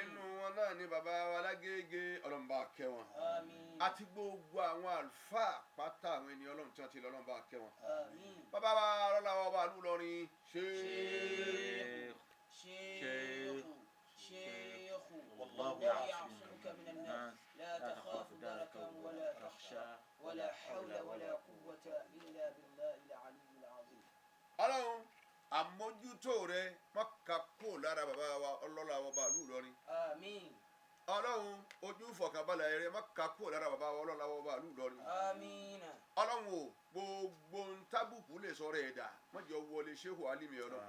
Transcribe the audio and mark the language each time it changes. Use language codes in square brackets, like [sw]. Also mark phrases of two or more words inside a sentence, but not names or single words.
[yo] Inú wọn náà ni bàbá wa Lágége, Ọlọ́run bá kẹ́ wọn. Àmín. Àti gbogbo àwọn àlùfáà pátá àwọn ẹni Ọlọ́run tí wọ́n ti lọ, Ọlọ́run bá kẹ́ wọn. Àmín. Bàbá wa Arọ́lá wa, ọba ìlú Ìlọrin, Sheikh. Sheikh. Sheikh. [ar] Wallahu والله ya'simuka يعصمك من الناس. من الناس. لا تخاف دركا ولا تخشى. ولا حول ولا قوة إلا بالله العلي العظيم. [yo] Ọlọ́run, àmójútó rẹ má ka kúrò lára bàbá wa ọlọ́lá ọba ìlú Ìlọrin. Àmín. Ọlọ́run, ojú ìfọ̀kànbalẹ̀ rẹ má ka kúrò lára bàbá wa ọlọ́lá ọba ìlú Ìlọrin. Àmín. Ọlọ́run o, gbogbo ohun tábùkù lè sọ rẹ̀ dà, má jẹ́ ó wọlé Shehu Alimi Ọlọ́run.